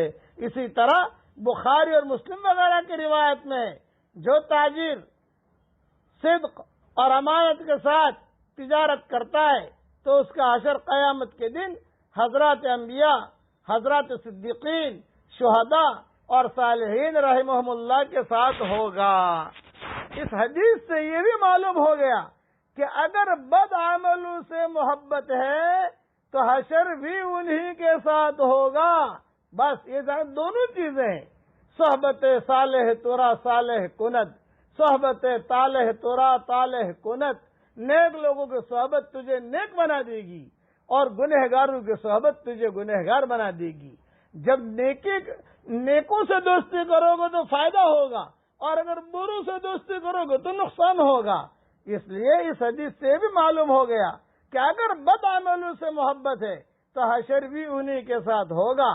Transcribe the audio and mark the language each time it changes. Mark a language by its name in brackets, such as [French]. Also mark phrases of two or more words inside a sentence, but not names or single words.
[Urdu] اسی طرح بخاری اور مسلم وغیرہ کی روایت میں جو تاجر صدق اور امانت کے ساتھ تجارت کرتا ہے تو اس کا حشر قیامت کے دن حضرات انبیاء، حضرات صدیقین، شہداء اور صالحین [Arabic] رحمہم اللہ [Urdu] کے ساتھ ہوگا۔ اس حدیث سے یہ بھی معلوم ہو گیا کہ اگر بد عملوں سے محبت ہے تو حشر بھی انہی کے ساتھ ہوگا۔ بس یہ دونوں چیزیں ہیں، [Persian] صحبت صالح ترا صالح کند، صحبت طالح ترا طالح کند۔ [Urdu] نیک لوگوں کی صحبت تجھے نیک بنا دے گی اور گنہگاروں کی صحبت تجھے گنہگار بنا دے گی۔ جب نیکوں سے دوستی کرو گے تو فائدہ ہوگا، اور اگر بروں سے دوستی کرو گے تو نقصان ہوگا۔ اس لیے اس حدیث سے بھی معلوم ہو گیا کہ اگر بد عملوں سے محبت ہے تو حشر بھی انہی کے ساتھ ہوگا.